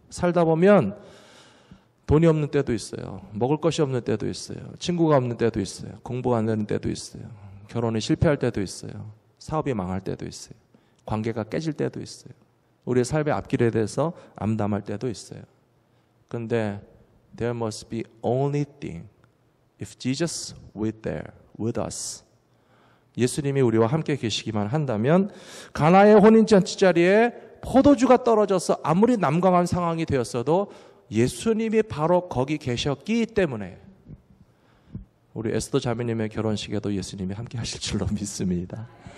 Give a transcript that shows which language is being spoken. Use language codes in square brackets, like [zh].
[ko] 살다 보면 돈이 없는 때도 있어요. 먹을 것이 없는 때도 있어요. 친구가 없는 때도 있어요. 공부가 안 되는 때도 있어요. 결혼이 실패할 때도 있어요. 사업이 망할 때도 있어요. 관계가 깨질 때도 있어요. 우리의 삶의 앞길에 대해서 암담할 때도 있어요. [en] 그런데 there must be only thing if Jesus was there with us. [ko] 예수님이 우리와 함께 계시기만 한다면 가나의 혼인잔치 자리에 포도주가 떨어져서 아무리 난감한 상황이 되었어도 예수님이 바로 거기 계셨기 때문에 우리 에스더 자매님의 결혼식에도 예수님이 함께 하실 줄로 믿습니다.